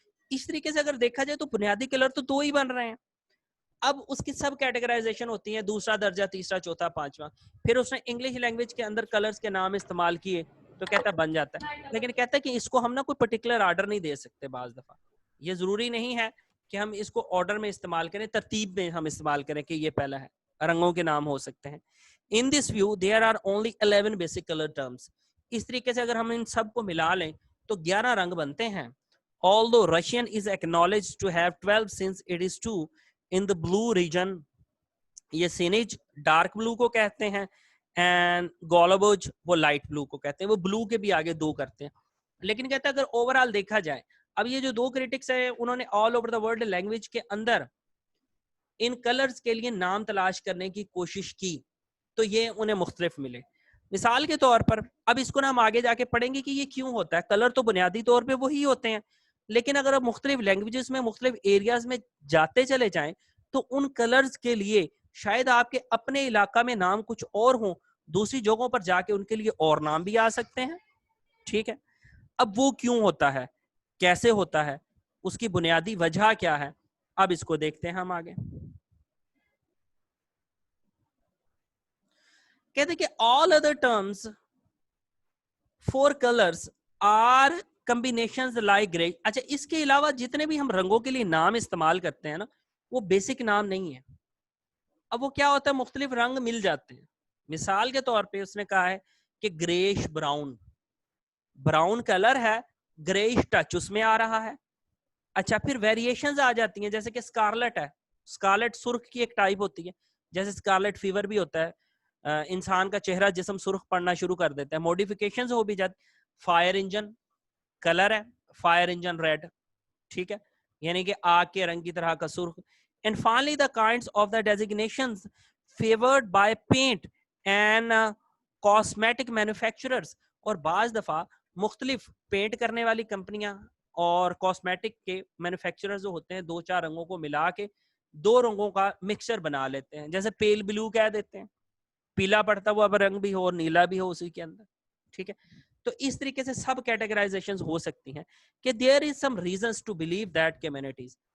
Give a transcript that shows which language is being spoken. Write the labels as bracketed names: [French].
[Urdu] اس طریقے سے اگر دیکھا جائے تو بنیادی کلر تو 2 ہی بن رہے ہیں. اب اس کی سب کیٹیگرائزیشن ہوتی ہے, دوسرا درجہ, تیسرا, چوتھا, 5واں. پھر اس نے انگلش لینگویج کے اندر کلرز کے نام استعمال کیے تو کہتا ہے بن جاتا ہے. لیکن کہتا ہے کہ اس کو ہم نا کوئی پرٹیکولر آرڈر نہیں دے سکتے. بعض دفعہ یہ ضروری نہیں ہے کہ ہم اس کو آرڈر میں استعمال کریں, ترتیب میں ہم استعمال کریں کہ یہ پہلا ہے. رنگوں کے نام ہو سکتے ہیں. [English] In this view, there are only 11 basic color terms. [Urdu] اس طریقے سے اگر ہم ان سب کو ملا لیں تو 11 رنگ بنتے ہیں. [English] Although Russian is acknowledged to have 12 since it is 2 in the blue region. [Urdu] یہ سینیج ڈارک بلو کو کہتے ہیں, and گولوبوج وہ لائٹ بلو کو کہتے ہیں. وہ بلو کے بھی آگے 2 کرتے ہیں. لیکن کہتے ہیں اگر اوورال دیکھا جائے, اب یہ جو 2 کریٹکس ہیں انہوں نے all over the world language کے اندر ان کلرز کے لیے نام تلاش کرنے کی کوشش کی تو یہ انہیں مختلف ملے. مثال کے طور پر اب اس کو نا ہم آگے جا کے پڑھیں گے کہ یہ کیوں ہوتا ہے. کلر تو بنیادی طور پہ وہی ہوتے ہیں, لیکن اگر آپ مختلف لینگویجز میں مختلف ایریاز میں جاتے چلے جائیں تو ان کلرز کے لیے شاید آپ کے اپنے علاقہ میں نام کچھ اور ہوں, دوسری جگہوں پر جا کے ان کے لیے اور نام بھی آ سکتے ہیں. ٹھیک ہے, اب وہ کیوں ہوتا ہے, کیسے ہوتا ہے, اس کی بنیادی وجہ کیا ہے, اب اس کو دیکھتے ہیں ہم آگے. کہتے کہ [English] all other terms for colors are combinations like gray. [Urdu] اچھا, اس کے علاوہ جتنے بھی ہم رنگوں کے لیے نام استعمال کرتے ہیں نا, وہ بیسک نام نہیں ہے. اب وہ کیا ہوتا ہے, مختلف رنگ مل جاتے ہیں. مثال کے طور پہ اس نے کہا ہے کہ گریش براؤن, براؤن کلر ہے, گریش ٹچ اس میں آ رہا ہے. اچھا, پھر ویریشنز آ جاتی ہیں, جیسے کہ اسکارلٹ ہے, اسکارلٹ سرخ کی ایک ٹائپ ہوتی ہے, جیسے اسکارلٹ فیور بھی ہوتا ہے, انسان کا چہرہ جسم سرخ پڑنا شروع کر دیتا ہے. موڈیفیکیشنز ہو بھی جاتی. فائر انجن کلر ہے, فائر انجن ریڈ, ٹھیک ہے, یعنی کہ آگ کے رنگ کی طرح کا سرخ. [English] And finally the kinds of the designations favored by paint and cosmetic manufacturers. [Urdu] اور بعض دفعہ مختلف پینٹ کرنے والی کمپنیاں اور کاسمیٹک کے مینوفیکچرر جو ہوتے ہیں دو چار رنگوں کو ملا کے دو رنگوں کا مکسچر بنا لیتے ہیں, جیسے پیل بلو کہہ دیتے ہیں, پیلا پڑتا ہوا رنگ بھی ہو اور نیلا بھی ہو اسی کے اندر. ٹھیک ہے, تو اس طریقے سے سب کیٹیگرائزیشن ہو سکتی ہیں کہ [English] there is some reasons to believe that communities.